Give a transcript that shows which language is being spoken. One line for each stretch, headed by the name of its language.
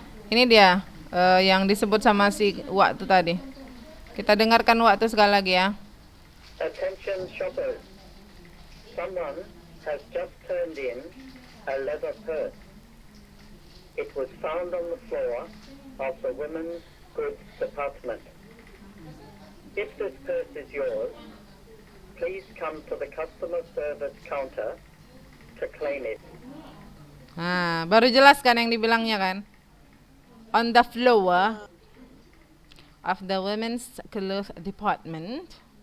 Indonesian: Ini dia yang disebut sama si Wak itu tadi. Kita dengarkan Wak itu sekali lagi ya.
English: Attention shoppers. Someone has just turned in a leather purse. It was found on the floor of the women's goods department. If this purse is yours, please come to the customer service counter to claim it.
Indonesian: Nah, baru jelas kan yang dibilangnya kan?
English: On the floor of the women's clothes department.